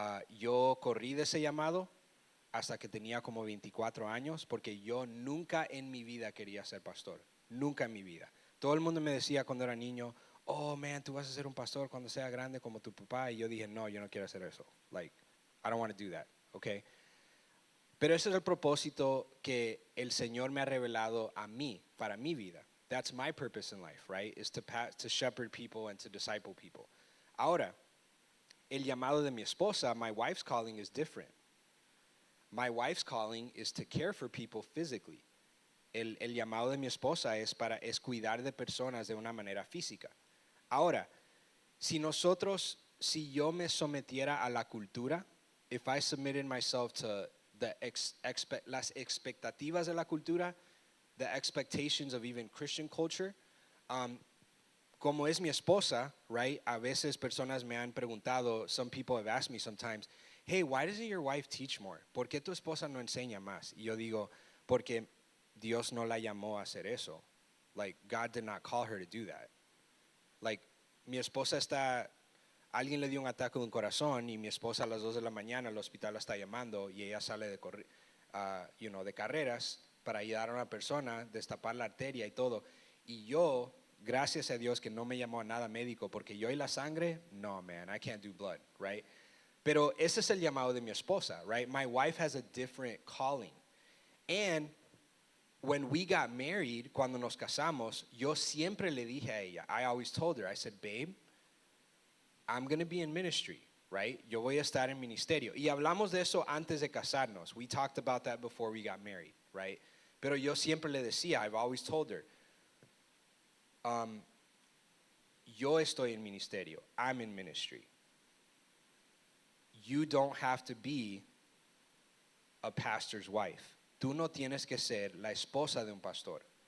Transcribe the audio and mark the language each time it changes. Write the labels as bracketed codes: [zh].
[es] Yo corrí de ese llamado hasta que tenía como 24 años porque yo nunca en mi vida quería ser pastor. Nunca en mi vida. Todo el mundo me decía cuando era niño, oh man, tú vas a ser un pastor cuando sea grande como tu papá. Y yo dije, no, yo no quiero hacer eso. [en] Like, I don't want to do that, okay? [es] Pero ese es el propósito que el Señor me ha revelado a mí, para mi vida. [en] That's my purpose in life, right? Is to shepherd people and to disciple people. [es] Ahora, el llamado de mi esposa, [en] my wife's calling is different. My wife's calling is to care for people physically. [es] El llamado de mi esposa es cuidar de personas de una manera física. Ahora, si yo me sometiera a la cultura, [en] if I submitted myself to [es] las expectativas de la cultura, [en] the expectations of even Christian culture, [es] como es mi esposa, right? A veces personas me han preguntado, [en] some people have asked me sometimes, hey, why doesn't your wife teach more? [es] ¿Por qué tu esposa no enseña más? Y yo digo, porque Dios no la llamó a hacer eso. [en] Like, God did not call her to do that. [es] Like, mi esposa alguien le dio un ataque de un corazón y mi esposa a las 2 de la mañana el hospital la está llamando y ella sale de carreras para ayudar a una persona, destapar la arteria y todo. Y yo, gracias a Dios que no me llamó a nada médico, porque yo y la sangre, no, man, [en] I can't do blood, [es] right? Pero ese es el llamado de mi esposa, right? [en] My wife has a different calling. And when we got married, [es] cuando nos casamos, [en] yo siempre le dije a ella, I always told her, I said, babe, I'm going to be in ministry, right? [es] Yo voy a estar en ministerio. Y hablamos de eso antes de casarnos. [en] We talked about that before we got married, right? [es] Pero yo siempre le decía, [en] I've always told her, [es] yo estoy en ministerio. [en] I'm in ministry. You don't have to be a pastor's wife. [es] tú no tienes que ser la esposa de un pastor.